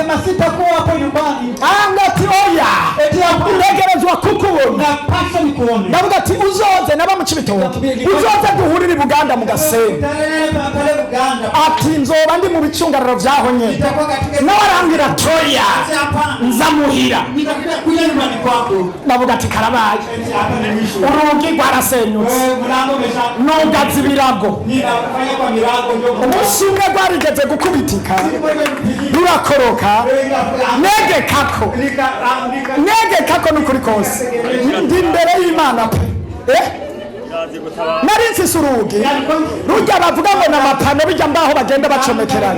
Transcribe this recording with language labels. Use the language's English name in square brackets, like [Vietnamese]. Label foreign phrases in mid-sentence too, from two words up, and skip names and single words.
[Rundi] ati oya ntegerezwa kukubona ndavuga ati uzoze naba mu Cibitoke uzoze duhurire i Buganda mu Gasenyi ati nzoba ndi mu bicungararo vyaho nyene nawe arambwira toya nzamuhira [Swahili] kuja nyumbani kwako. [Rundi] Navuga ati karabaye. [Swahili] Hapa ni mwisho. [Rundi] Urugi rwarasenyutse. [Swahili] Mlango umesha. [Rundi] Nugaza ibirago. [Swahili] Ninafanya kwa milango ndio. [Rundi] Umunsi umwe rwarigeze gukubitika. Rurakoroka. Negekako. Negekako nukuri kose. Ndi imbere y'Imana pe. Nari mfise urugi rujya bavuga ngo n'amapano bijya mbaho bagenda bacomekerana.